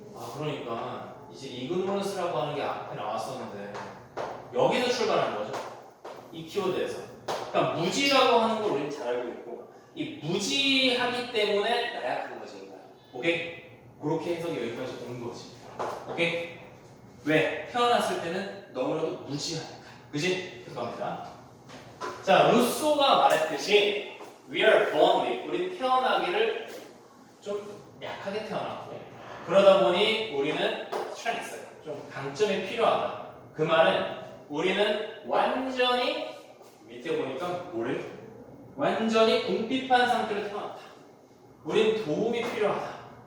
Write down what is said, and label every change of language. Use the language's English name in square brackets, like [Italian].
[Korean] 아 그러니까 이제 ignorance라고 하는 게 앞에 나왔었는데 여기서 출발한 거죠. 이 키워드에서. 그러니까 무지라고 하는 걸 우리는 잘 알고 있고 이 무지하기 때문에 나약한 거지. 인간. 오케이? 그렇게 해석이 여기까지 온 거지. 오케이? 왜? 태어났을 때는 너무나도 무지하니까. 그지? 그겁니다. 자, 루소가 말했듯이 [English] We are born weak. [Korean] 우리는 태어나기를 좀 약하게 태어났고 그러다 보니 우리는 strength, 좀 강점이 필요하다. 그 말은 우리는 완전히 밑에 보니까 뭐래? 완전히 궁핍한 상태로 태어났다. 우리는 도움이 필요하다.